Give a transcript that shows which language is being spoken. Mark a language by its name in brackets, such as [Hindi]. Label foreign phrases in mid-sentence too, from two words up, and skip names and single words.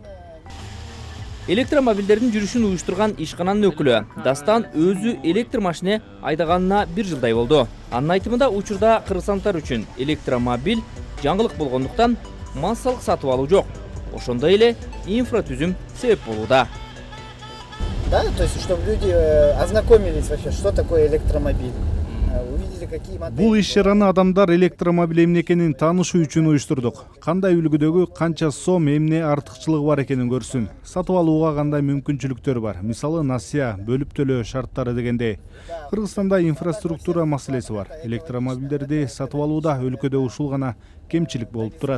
[Kyrgyz] Электромобилдердин жүрүшүн уюштурган ишкананын өкүлү Дастан өзү электр машина айдаганына 1 жылдай болду. Анын айтымында учурда кыргызстандыктар үчүн электромобиль жаңылык болгондуктан массалык сатып алуу жок. Ошондой эле инфратүзүм себеп болууда. [Russian] Да, то есть, чтобы люди ознакомились вообще, что такое электромобиль. [Kyrgyz] Бул иш-чараны адамдар электромобиль эмне экенин таанышуу үчүн уюштурдук. Кандай үлгүдөгү канча сом, эмне артыкчылыгы бар экенин көрсүн. Сатып алууга кандай мүмкүнчүлүктөр бар. Мисалы, насыя, бөлүп төлөө шарттары дегендей. Кыргызстанда инфраструктура маселеси бар. Электромобилдерди сатып алууда өлкөдө ушул гана кемчилик болуп турат.